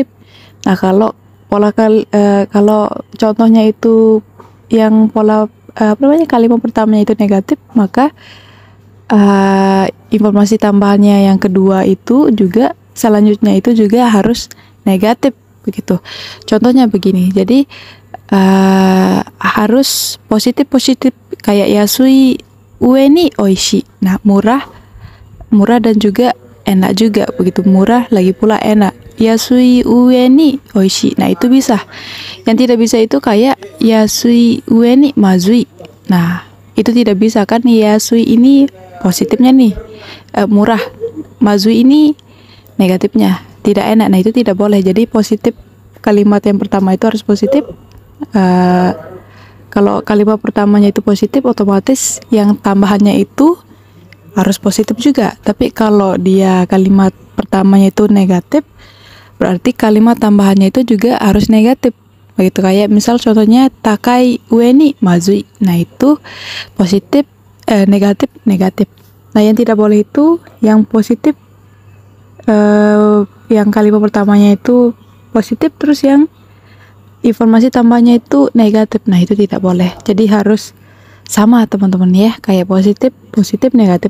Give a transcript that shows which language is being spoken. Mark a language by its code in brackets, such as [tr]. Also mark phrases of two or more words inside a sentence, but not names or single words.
[id] Nah, kalau kalau contohnya itu yang pola kalimat pertamanya itu negatif, maka informasi tambahannya yang kedua itu juga selanjutnya itu juga harus negatif begitu. Contohnya begini. Jadi harus positif kayak [ja] 安い上に美味しい. [id] Nah, murah dan juga enak juga begitu. Murah lagi pula enak. [ja] 安い上に美味しい. [id] Nah, itu bisa. Yang tidak bisa itu kayak [ja] 安い上にまずい. [id] Nah, itu tidak bisa kan. Yasui ini positifnya nih, murah. Mazui ini negatifnya, tidak enak. Nah, itu tidak boleh. Jadi positif, kalimat yang pertama itu harus positif. Kalau kalimat pertamanya itu positif, otomatis yang tambahannya itu harus positif juga. Tapi kalau dia kalimat pertamanya itu negatif, berarti kalimat tambahannya itu juga harus negatif. Begitu, kayak misal contohnya [ja] 高い上にまずい. [id] Nah, itu positif, negatif. Nah, yang tidak boleh itu yang positif, yang kalimat pertamanya itu positif, terus yang informasi tambahnya itu negatif. Nah, itu tidak boleh. Jadi harus sama teman-teman ya, kayak positif, negatif.